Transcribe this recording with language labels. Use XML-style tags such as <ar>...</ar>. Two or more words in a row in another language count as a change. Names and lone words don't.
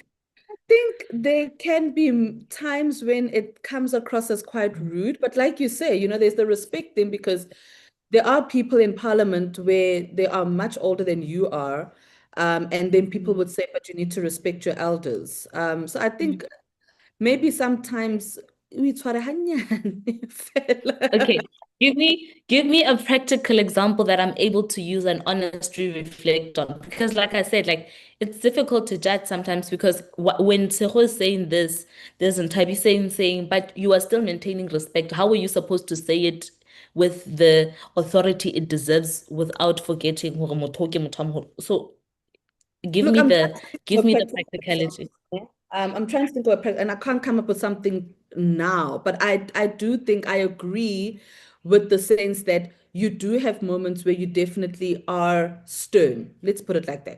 <en>think there can be times when it comes across as quite rude, but like you say, there's the respect thing because there are people in parliament where they are much older than you are. And then people would say, but you need to respect your elders. So I think maybe sometimes we</en> <st>tshwara hanyane fela.</st> <en>Okay, give me a practical example that I'm able to use and honestly reflect on. Because like I said, like it's difficult to judge sometimes because when Tshego is saying this, there's Ntabi saying, but you are still maintaining respect. How are you supposed to say it with the authority it deserves without forgetting</en> <st>hore motho ke motho a moholo?</st> <en>So give Look, me I'm trying the to think give of a me the practical practicality. example. I'm trying to think of and I can't come up with something now, but I do think I agree with the sense that you do have moments where you definitely are stern. Let's put it like that.</en>